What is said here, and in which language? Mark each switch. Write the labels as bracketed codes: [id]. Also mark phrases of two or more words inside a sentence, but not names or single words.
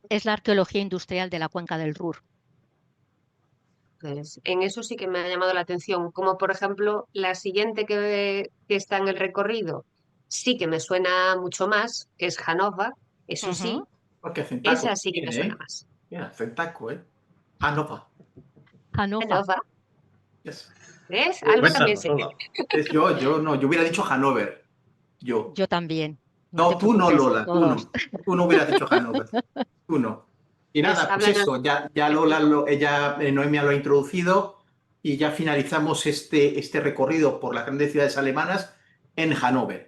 [es] es la arqueología industrial de la cuenca del Ruhr. pues, en eso sí que me ha llamado la atención, como por ejemplo la siguiente que está en el recorrido, sí que me suena mucho más, que es Hannover, eso sí, Porque hacen taco. esa sí que me suena más. Mira, hacen taco, ¿eh? Hannover. Hannover. Yes. ¿Ves? Algo también sé. Cuéntanos, Lola. Yo hubiera dicho Hannover. Yo. Yo también. No, te tú no, preocupes, Lola, tú no. todos. Tú no hubieras dicho Hannover. Tú no. Y nada, pues eso, ya Lola, Noemia lo ha introducido y ya finalizamos este recorrido por las grandes ciudades alemanas en Hannover.